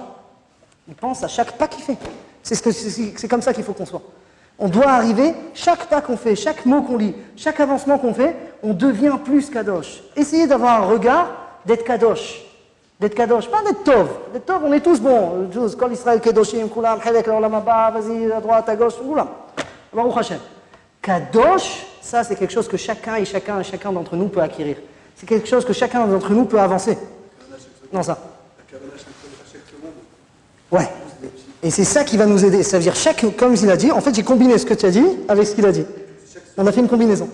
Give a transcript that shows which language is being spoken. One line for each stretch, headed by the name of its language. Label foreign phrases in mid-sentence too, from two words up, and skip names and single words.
French: Il pense à chaque pas qu'il fait. C'est comme ça qu'il faut qu'on soit. On doit arriver, chaque pas qu'on fait, chaque mot qu'on lit, chaque avancement qu'on fait, on devient plus kadosh. Essayez d'avoir un regard d'être kadosh. D'être kadosh, pas d'être tov. D'être tov, on est tous bons. Tous,
Hebrew: כל ישראל קדושים כולם חלק לעולם הבא,
French: vas-y, à droite, à gauche, kulam.
Hebrew: ברוך השם.
French: Kadosh, ça c'est quelque chose que chacun d'entre nous peut acquérir. C'est quelque chose que chacun d'entre nous peut avancer. Non, ça. Ouais. Et c'est ça qui va nous aider. Ça veut dire, comme il a dit, en fait j'ai combiné ce que tu as dit avec ce qu'il a dit. On a fait une combinaison.